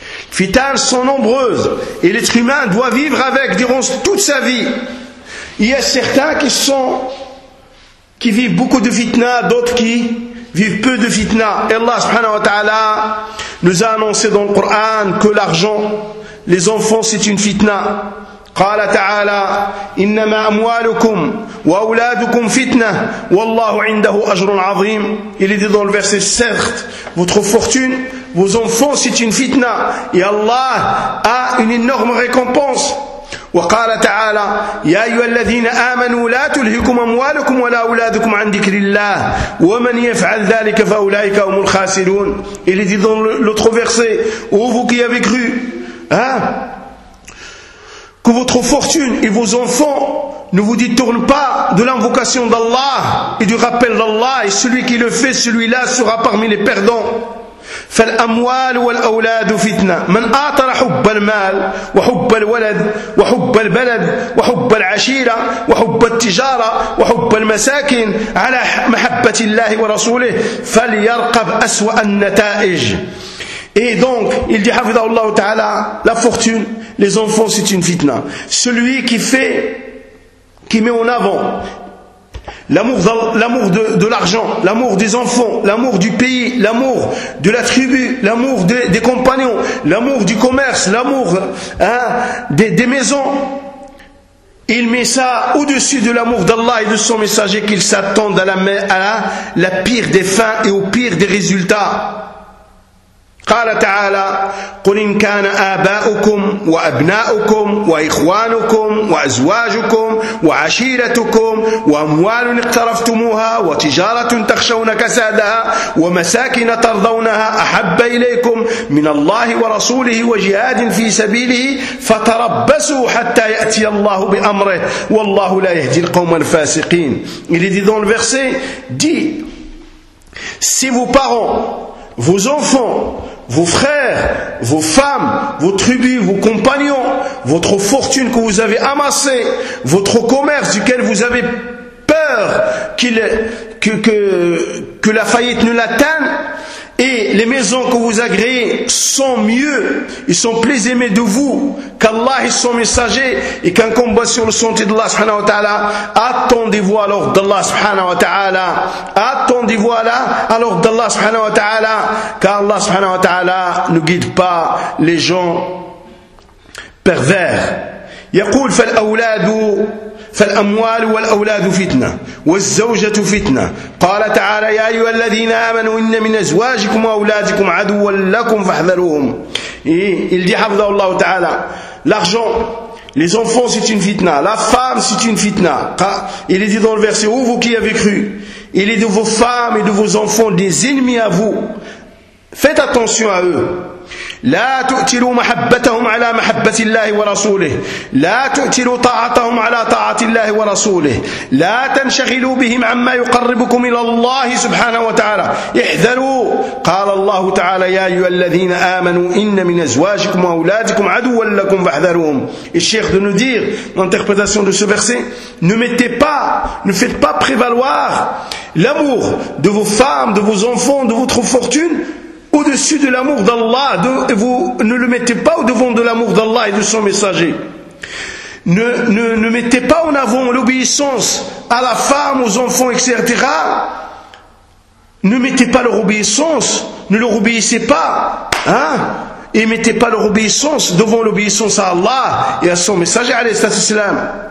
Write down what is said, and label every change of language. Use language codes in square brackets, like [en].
[fr] Fitanes sont nombreuses et l'être humain doit vivre avec durant toute sa vie. Il y a certains qui vivent beaucoup de fitna, d'autres qui vivent peu de fitna. Et Allah subhanahu wa ta'ala nous a annoncé dans le Coran que l'argent, les enfants, c'est une fitna. [ar] قال تعالى إنما أموالكم وأولادكم فتنة والله عنده أجر عظيم. [fr] Il est dit dans le verset, certes, votre fortune, vos enfants, c'est une fitna. Et Allah a une énorme récompense. [ar] وقال تعالى يا أيها الذين آمنوا لا تلهكم أموالكم ولا أولادكم عن ذكر الله ومن يفعل ذلك فأولئك هم الخاسرون. [fr] Il est dit dans l'autre verset, ô vous qui avez cru, que votre fortune et vos enfants ne vous détournent pas de l'invocation d'Allah et du rappel d'Allah, et celui qui le fait, celui-là sera parmi les perdants. [ar] فالأموال والأولاد فتنة من آثر حب المال وحب الولد وحب البلد وحب العشيرة وحب التجارة وحب المساكن على محبة الله ورسوله فليرقب أسوأ النتائج. [fr] Et donc, il dit, Hafidhahullah Ta'ala, la fortune, les enfants, c'est une fitna. Celui qui met en avant l'amour de l'argent, l'amour des enfants, l'amour du pays, l'amour de la tribu, l'amour des compagnons, l'amour du commerce, l'amour des maisons, il met ça au-dessus de l'amour d'Allah et de son messager, qu'il s'attend à la pire des fins et au pire des résultats. [ar] قال تعالى قل إن كان آباؤكم وأبناؤكم وإخوانكم وأزواجكم وعشيرتكم وأموال اقترفتموها وتجارة تخشون كسادها ومساكن ترضونها أحب إليكم من الله ورسوله وجهاد في سبيله فتربصوا حتى يأتي الله بأمره والله لا يهدي القوم الفاسقين. [fr] Il est dit dans le verset, dit, si vos parents, vos enfants, vos frères, vos femmes, vos tribus, vos compagnons, votre fortune que vous avez amassée, votre commerce duquel vous avez peur que la faillite ne l'atteigne, Et les maisons que vous agréez sont mieux, ils sont plus aimés de vous qu'Allah et son messager, et qu'un combat sur le sentier d'Allah subhanahu wa ta'ala. Attendez-vous alors d'Allah subhanahu wa ta'ala. Attendez-vous alors d'Allah subhanahu wa ta'ala. Car Allah subhanahu wa ta'ala ne guide pas les gens pervers. [ar] يقول فالأولاد فالأموال والأولاد فتنة والزوجة فتنة قال تعالى يا أيها الذين آمنوا إن من أزواجكم وأولادكم عدوا لكم فاحذروهم [fr] il dit [ar] حفظه الله تعالى [fr] l'argent, les enfants c'est une fitna, la femme c'est une fitna. Il est dit dans le verset, où vous qui avez cru, il est de vos femmes et de vos enfants des ennemis à vous, faites attention à eux. [ar] لا تؤتلوا محبتهم على محبة الله ورسوله لا تؤتلوا طاعتهم على طاعة الله ورسوله لا تنشغلوا بهم عما يقربكم إلى الله سبحانه وتعالى احذروا قال الله تعالى يا أيها الذين آمنوا إن من أزواجكم وأولادكم عدوا لكم فاحذروهم الشيخ [fr] de nous dire l'interprétation de ce verset, ne faites pas prévaloir l'amour de vos femmes, de vos enfants, de votre fortune au-dessus de l'amour d'Allah, vous ne le mettez pas au-devant de l'amour d'Allah et de son messager. Ne mettez pas en avant l'obéissance à la femme, aux enfants, etc. Ne mettez pas leur obéissance, ne leur obéissez pas, hein? Et mettez pas leur obéissance devant l'obéissance à Allah et à son messager, alayhi salatu wassalam.